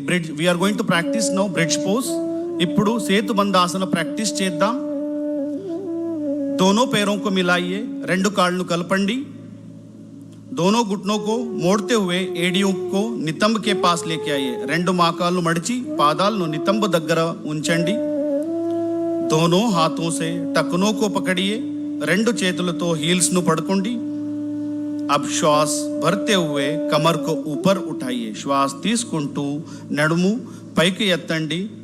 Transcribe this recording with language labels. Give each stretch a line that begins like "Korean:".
English: Bridge, we are going to practice now bridge pose.
Telugu: ఇప్పుడు సేతుబంధ ఆసన practice చేద్దాం.
Hindi: दोनों पैरों को मिलाइए,
Telugu: రెండు కాళ్ళను కలపండి.
Hindi: दोनों घुटनों को मोड़ते हुए एड़ियों को नितंब के पास लेके आइए.
Telugu: రెండు మోకాళ్ళు మడిచి పాదాలను నితంబ దగ్గర ఉంచండి.
Hindi: दोनों हाथों से टखनों को पकड़िए.
Telugu: రెండు చేతులతో హీల్స్ ను పట్టుకోండి.
Hindi: अब श्वास भरते हुए कमर को ऊपर उठाइए.
Telugu: श्वास తీసుకుంటూ నడుము పైకి ఎత్తండి.